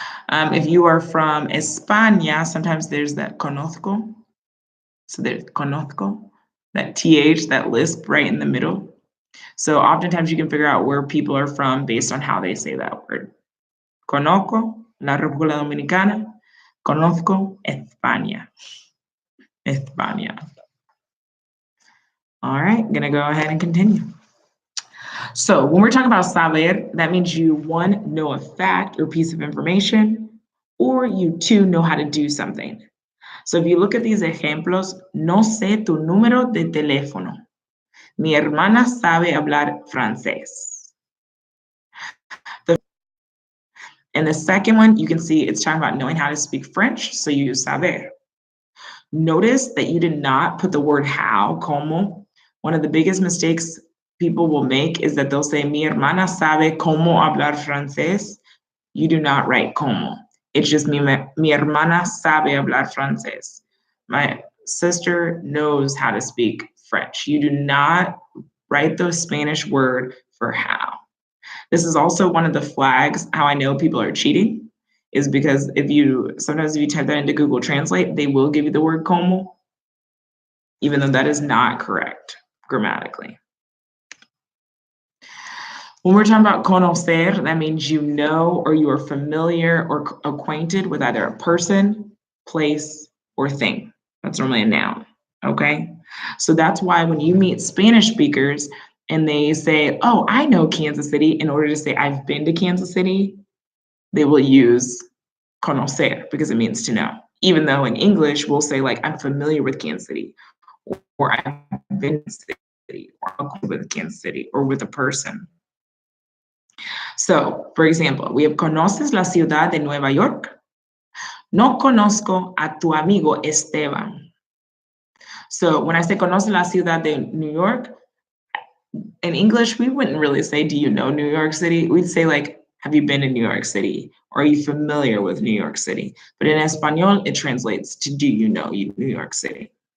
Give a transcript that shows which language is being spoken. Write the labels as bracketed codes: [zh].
[en] If you are from España, sometimes there's that conozco. So there's conozco, that TH, that lisp right in the middle. So oftentimes you can figure out where people are from based on how they say that word. [es] Conozco, la República Dominicana. Conozco España. España. [en] All right, gonna go ahead and continue. So when we're talking about saber, that means you, one, know a fact or piece of information, or you, two, know how to do something. So if you look at these ejemplos, [es] no sé tu número de teléfono. Mi hermana sabe hablar francés. [en] And the second one, you can see it's talking about knowing how to speak French, so you use saber. Notice that you did not put the word how, como. One of the biggest mistakes people will make is that they'll say, [es] mi hermana sabe cómo hablar francés. [en] You do not write como. It's just [es] mi hermana sabe hablar francés. [en] My sister knows how to speak French. You do not write the Spanish word for how. This is also one of the flags how I know people are cheating, is because sometimes if you type that into Google Translate, they will give you the word como, even though that is not correct grammatically. When we're talking about conocer, that means you know or you are familiar or acquainted with either a person, place, or thing. That's normally a noun, okay? So that's why when you meet Spanish speakers and they say, oh, I know Kansas City, in order to say I've been to Kansas City, they will use conocer because it means to know. Even though in English, we'll say like, I'm familiar with Kansas City, or I've been to City, or I'm with Kansas City, or with a person. So, for example, we have [es] ¿conoces la ciudad de Nueva York? No conozco a tu amigo Esteban. [en] So when I say [es] conoce la ciudad de New York, [en] in English, we wouldn't really say, do you know New York City? We'd say like, have you been to New York City? Or are you familiar with New York City? But in Espanol, it translates to do you know New York City?